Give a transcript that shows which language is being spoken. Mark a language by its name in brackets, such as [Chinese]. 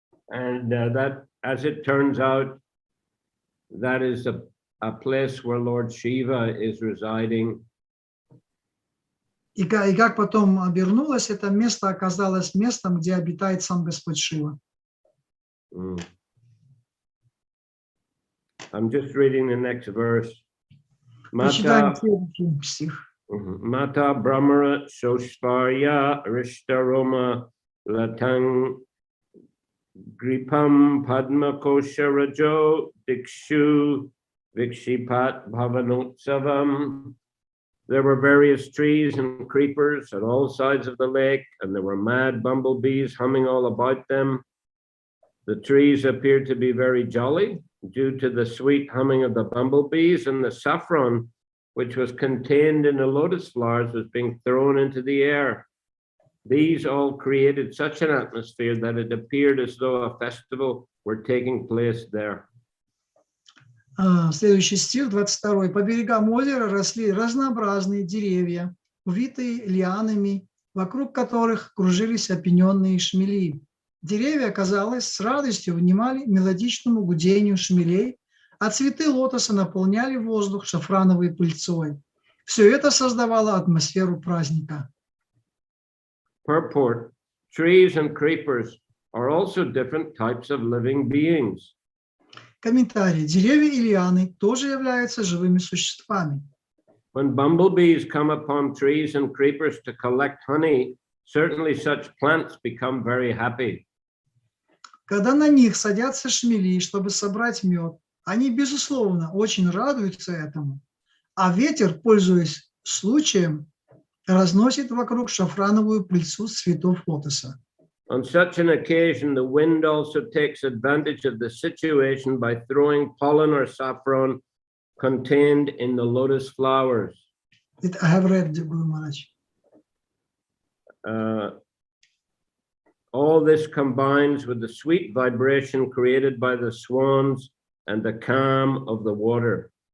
[English] And that, as it turns out, that is a place where Lord Shiva is residing. [Russian] И как потом обернулось, это место оказалось местом, где обитает сам Господь Шива. [English] I'm just reading the next verse. [Russian] Прочитаем следующий стих. [Sanskrit] Mata Brahmara Soshvarya Rishtaroma Latang Gripam Padma Kosha Rajo Dikshu Vikshipat Bhavanotsavam. [English] There were various trees and creepers at all sides of the lake, and there were mad bumblebees humming all about them. The trees appeared to be very jolly due to the sweet humming of the bumblebees, and the saffron, which was contained in the lotus flowers, was being thrown into the air. These all created such an atmosphere that it appeared as though a festival were taking place there. [Russian] Следующий стих, 22. По берегам озера росли разнообразные деревья, увитые лианами, вокруг которых кружились опененные шмели. Деревья, казалось, с радостью внимали мелодичному гудению шмелей, а цветы лотоса наполняли воздух шафрановой пыльцой. Все это создавало атмосферу праздника. [English] Purport: trees and creepers are also different types of living beings. [Russian] Комментарий. Деревья и лианы тоже являются живыми существами. [English] When bumblebees come upon trees and creepers to collect honey, certainly such plants become very happy. [Russian] Когда на них садятся шмели, чтобы собрать мед, они, безусловно, очень радуются этому. А ветер, пользуясь случаем, разносит вокруг шафрановую пыльцу цветов лотоса. [English] On such an occasion, the wind also takes advantage of the situation by throwing pollen or saffron contained in the lotus flowers. I have read the Guru Maharaj. All this combines with the sweet vibration created by the swans and the calm of the water.